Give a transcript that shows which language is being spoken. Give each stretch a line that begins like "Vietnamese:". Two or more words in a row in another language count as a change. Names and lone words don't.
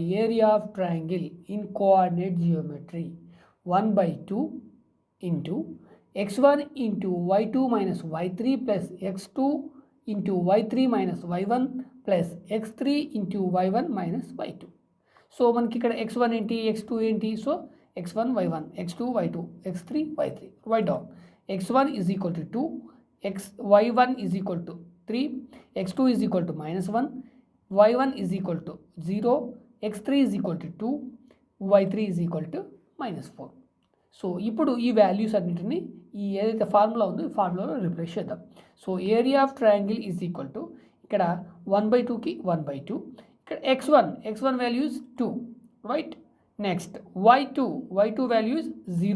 English: area of triangle in coordinate geometry 1/2 into x1 into y2 minus y3 plus x2 into y3 minus y1 plus x3 into y1 minus y2.
Telugu: సో మనకి ఇక్కడ x1 ఏంటి, x2 ఏంటి? సో x1 y1, x2 y2, x3 y3.
English: right down. x1 is equal to 2, y1 is equal to 3, x2 is equal to -1, y1 is equal to 0, x3 is equal to 2, y3 is equal to -4.
Telugu: సో ఇప్పుడు ఈ వాల్యూస్ అన్నింటినీ ఈ ఏదైతే ఫార్ములా ఉందో ఈ ఫార్ములాలో రిప్లేస్ చేద్దాం.
English: so area of triangle is equal to
Telugu: ఇక్కడ 1/2కి 1/2, ఇక్కడ x1 వాల్యూస్ 2, రైట్.
English: next y2 values 0.